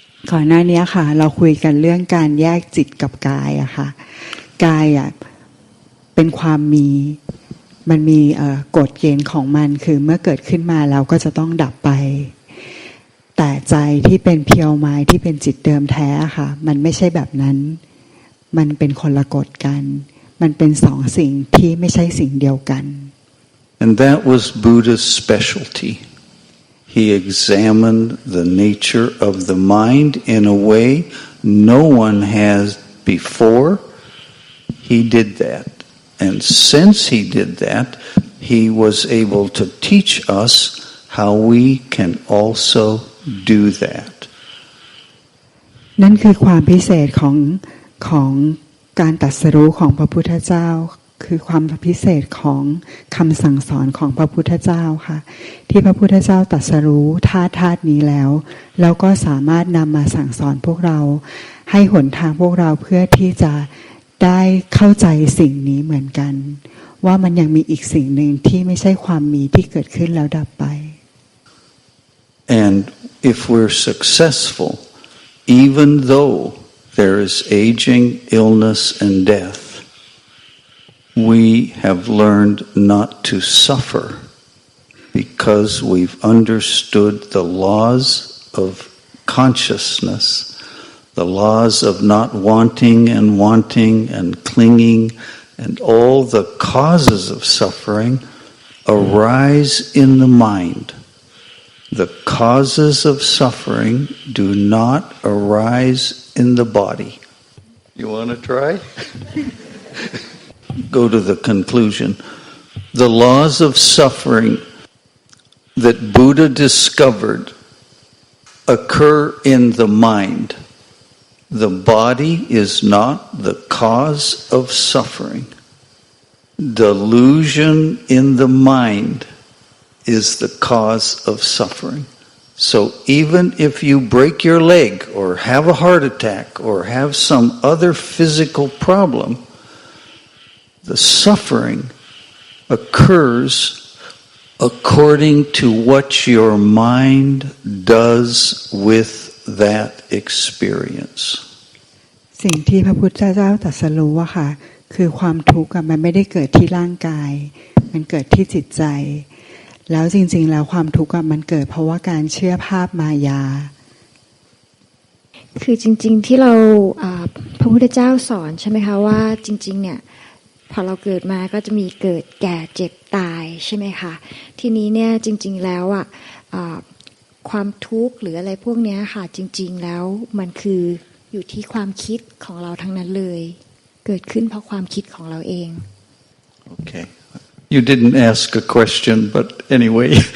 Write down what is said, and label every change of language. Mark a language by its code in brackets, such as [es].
[th] ก่อนหน้านี้ค่ะเราคุยกันเรื่องการแยกจิตกับกายค่ะกายเป็นความมันมีกฎเกณฑ์ของมันคือเมื่อเกิดขึ้นมาแล้วก็จะต้องดับไปแต่ใจที่เป็นเพียวไม้ที่เป็นจิตเดิมแท้ค่ะมันไม่ใช่แบบนั้นมันเป็นคนละกฎกันมันเป็นสองสิ่งที่ไม่ใช่สิ่งเดียวกัน [en] And that was Buddha's specialty. He examined the nature of the mind in a way no one has before. He did that. And since he did that, he was able to teach us how we can also do that. [th] นั่นคือความพิเศษของการตรัสรู้ของพระพุทธเจ้าคือความพิเศษของคำสั่งสอนของพระพุทธเจ้าค่ะที่พระพุทธเจ้าตรัสรู้ธาตุนี้แล้วก็สามารถนำมาสั่งสอนพวกเราให้หนทางพวกเราเพื่อที่จะ ได้เข้าใจสิ่งนี้เหมือนกันว่ามันยังมีอีกสิ่งหนึ่งที่ไม่ใช่ความมีที่เกิดขึ้นแล้วดับไป [en] And if we're successful, even though there is aging, illness, and death, we have learned not to suffer because we've understood the laws of consciousness.The laws of not wanting and clinging and all the causes of suffering arise in the mind. The causes of suffering do not arise in the body. You want to try? Go to the conclusion. The laws of suffering that Buddha discovered occur in the mind.The body is not the cause of suffering. Delusion in the mind is the cause of suffering. So even if you break your leg or have a heart attack or have some other physical problem, the suffering occurs according to what your mind does with that experience. [th] สิ่งที่พระพุทธเจ้าตรัสรู้ว่าค่ะคือความทุกข์มันไม่ได้เกิดที่ร่างกายมันเกิดที่จิตใจแล้วจริงๆแล้วความทุกข์มันเกิดเพราะว่าการเชื่อภาพมายา คือจริงๆที่เราพระพุทธเจ้าสอนใช่ไหมคะว่าจริงๆเนี่ยพอเราเกิดมาก็จะมีเกิดแก่เจ็บตายใช่ไหมคะทีนี้เนี่ยจริงๆแล้วความทุกข์หรืออะไรพวกนี้ค่ะจริงๆแล้วมันคืออยู่ที่ความคิดของเราทั้งนั้นเลยเกิดขึ้นเพราะความคิดของเราเอง [en] Okay. You didn't ask a question, but anyway.